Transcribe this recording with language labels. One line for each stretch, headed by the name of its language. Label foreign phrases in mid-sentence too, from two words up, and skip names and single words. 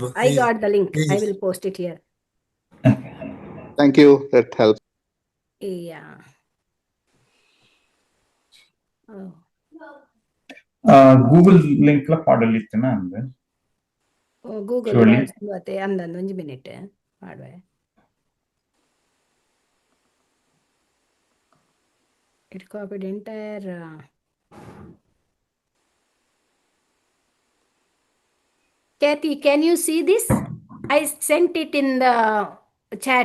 English: I got the link. I will post it here. Thank you. That helps. Yeah. Oh.
Tulu: Google link la padalitna andre.
English: Oh, Google Surely.
Tulu: ಮತ್ತೆ ಅಂದಂದು 1 minute ಮಾಡುವೆ.
English: It copied entire. Kathy, can you see this? I sent it in the chat.